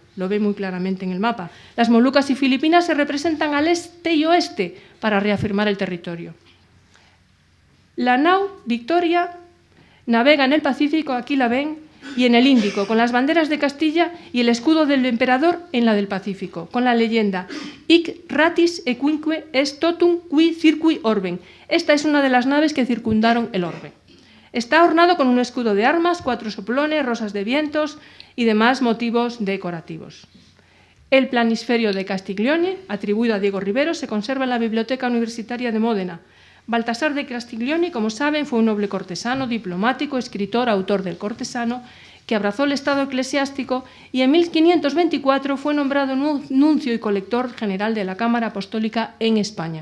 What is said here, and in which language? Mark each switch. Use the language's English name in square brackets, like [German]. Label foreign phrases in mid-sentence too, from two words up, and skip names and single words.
[Spanish] Lo ve muy claramente en el mapa. Las Molucas y Filipinas se representan al este y oeste para reafirmar el territorio. La nao Victoria navega en el Pacífico, aquí la ven, y en el Índico, con las banderas de Castilla y el escudo del emperador en la del Pacífico, con la leyenda [Latin] Hic ratis equinque est totum qui circui orbem. [Spanish] Esta es una de las naves que circundaron el orbe. Está ornado con un escudo de armas, 4 soplones, rosas de vientos y demás motivos decorativos. El planisferio de Castiglione, atribuido a Diego Rivero, se conserva en la Biblioteca Universitaria de Módena. Baltasar de Castiglione, como saben, fue un noble cortesano, diplomático, escritor, autor del Cortesano, que abrazó el estado eclesiástico y en 1524 fue nombrado nuncio y colector general de la Cámara Apostólica en España.